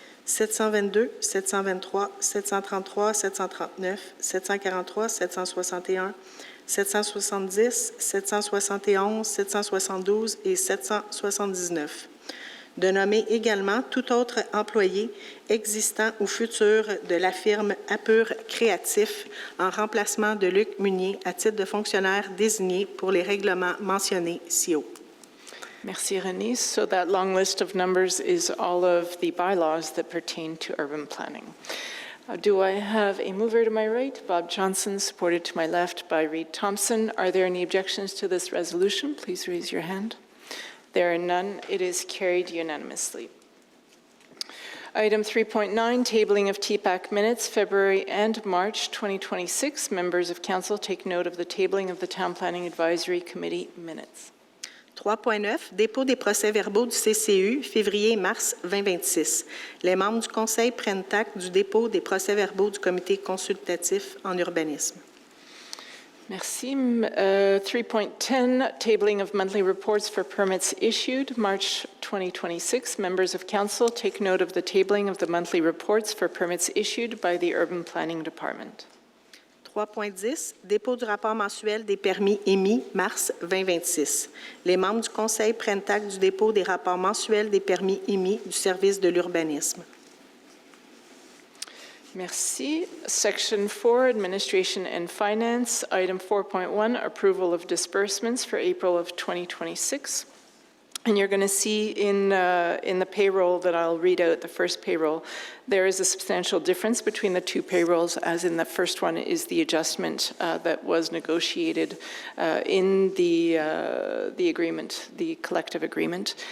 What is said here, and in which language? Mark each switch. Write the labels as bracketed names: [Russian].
[French] 722, 723, 733, 739, 743, 761, 770, 771, 772 et 779. De nommer également tout autre employé existant ou futur de la firme APPROBATION Créatif en remplacement de Luc Meunier à titre de fonctionnaire désigné pour les règlements mentionnés ci-haut. Merci, Renée. [English] So that long list of numbers is all of the bylaws that pertain to urban planning. Do I have a mover to my right? Bob Johnson, supported to my left by Reed Thompson. Are there any objections to this resolution? Please raise your hand. There are none. It is carried unanimously. Item 3.9, tabling of TPAC minutes, February and March 2026. Members of Council take note of the tabling of the Town Planning Advisory Committee minutes. [French] 3.9, dépôt des procès-verbaux du CCU, février et mars 2026. Les membres du Conseil prennent acte du dépôt des procès-verbaux du Comité consultatif en urbanisme. Merci. [English] 3.10, tabling of monthly reports for permits issued, March 2026. Members of Council take note of the tabling of the monthly reports for permits issued by the Urban Planning Department. [French] 3.10, dépôt du rapport mensuel des permis émis, mars 2026. Les membres du Conseil prennent acte du dépôt des rapports mensuels des permis émis du service de l'urbanisme. Merci. [English] Section 4, Administration and Finance. Item 4.1, approval of disbursements for April of 2026. And you're going to see in the payroll that I'll read out, the first payroll, there is a substantial difference between the two payrolls, as in the first one is the adjustment that was negotiated in the agreement, the collective agreement.